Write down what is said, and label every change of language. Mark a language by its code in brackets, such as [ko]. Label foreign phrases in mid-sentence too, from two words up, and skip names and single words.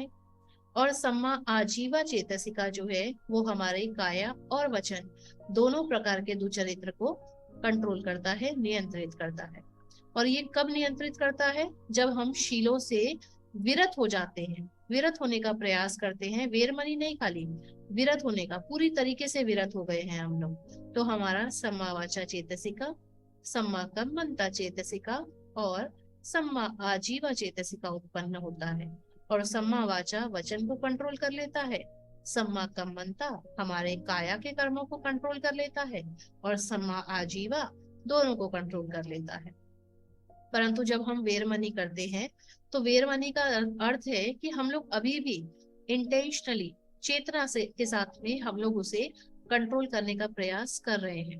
[hi] और [pi] सम्मा आजीवा चेतसिका [hi] जो है वो हमारे काया और वचन दोनों प्रकार के दुचरित्र को कंट्रोल करता है, नियंत्रित करता है। और ये कब नियंत्रित करता है? जब हम शीलों से विरत हो जाते हैं, विरत होने का प्रयास करते हैं। वेरमणि नहीं, खाली विरत होने का, पूरी तरीके से विरत हो गए हैं हम लोग, तो हमारा [pi] सम्मा वाचा चेतसिका, सम्मा कम्मंता चेतसिका [hi] और [pi] सम्मा आजीवा चेतसिका [hi] उत्पन्न होता है। और [pi] सम्मा वाचा [hi] वचन को कंट्रोल कर लेता है, [pi] सम्मा कम्मंता [hi] हमारे काया के कर्मों को कंट्रोल कर लेता है, और [pi] सम्मा आजीवा [hi] दोनों को कंट्रोल कर लेता है। परंतु जब हम वेरमणि करते हैं तो वेरमणि का अर्थ है कि हम लोग अभी भी इंटेंशनली चेतना से के साथ में हम लोग उसे कंट्रोल करने का प्रयास कर रहे हैं।